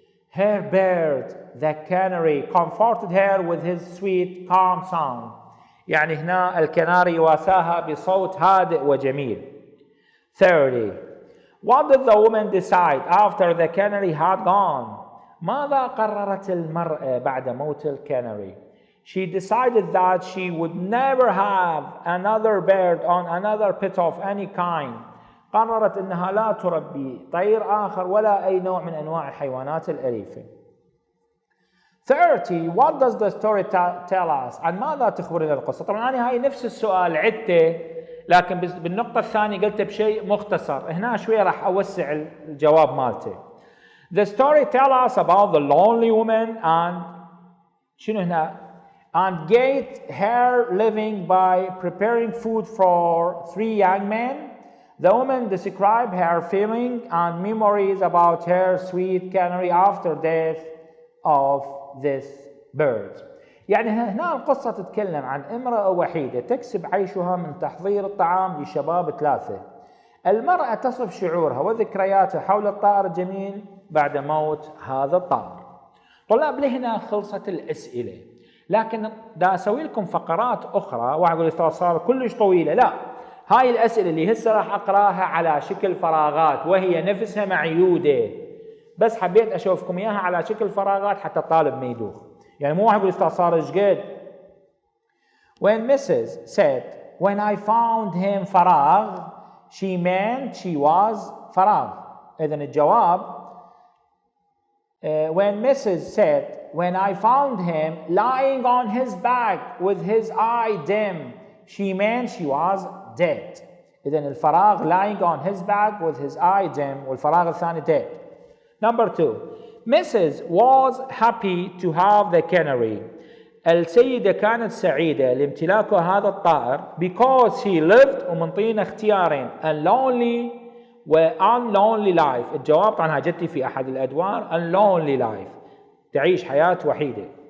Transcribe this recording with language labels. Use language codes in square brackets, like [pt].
[en] Her bird, the canary, comforted her with his sweet, calm song. [ar] يعني هنا الكناري واساها بصوت هادئ وجميل. 30. [en] What did the woman decide after the canary had gone? [ar] ماذا قررت المرأة بعد موت الكناري؟ [en] She decided that she would never have another bird on another pet of any kind. [ar] قررت أنها لا تربي طير آخر ولا أي نوع من أنواع الحيوانات الأليفة. 30. [en] What does the story tell us? [ar] عن ماذا تخبرنا القصة؟ طبعا أنا هاي نفس السؤال عدته لكن بالنقطة الثانية قلته بشيء مختصر. هنا شوية راح أوسع الجواب مالته. [en] The story tell us about the lonely woman and [ar] شنو هنا؟ [en] And get her living by preparing food for 3 young men. The woman described her feelings and memories about her sweet canary after death of this bird. [ar] يعني هنا القصة تتكلم عن امرأة وحيدة تكسب عيشها من تحضير الطعام لشباب 3. المرأة تصف شعورها وذكرياتها حول الطائر الجميل بعد موت هذا الطائر. طلاب لهنا خلصت الأسئلة، لكن دا أسوي لكم فقرات أخرى. واحد يقول الأستاذ صار كلش طويلة. لا، هاي الأسئلة اللي هسه راح أقراها على شكل فراغات وهي نفسها معيودة، بس حبيت أشوفكم إياها على شكل فراغات حتى الطالب ما يدوخ. يعني مو واحد يقول الأستاذ صار إيش قد. [en] When Mrs. said when I found him فراغ she meant she was فراغ. [ar] إذن الجواب [en] when Mrs. said when I found him lying on his back with his eye dim she meant she was dead. [ar] إذن الفراغ [en] lying on his back with his eye dim [ar] والفراغ الثاني [en] dead. Number 2. Mrs. was happy to have the canary. [ar] السيدة كانت سعيدة لامتلاكه هذا الطائر [en] because he lived [ar] ومنطينا اختيارين [en] a lonely [ar] و [en] unlonely life. [ar] الجواب طبعا جتي في أحد الأدوار [en] unlonely life [ar] تعيش حياة وحيدة.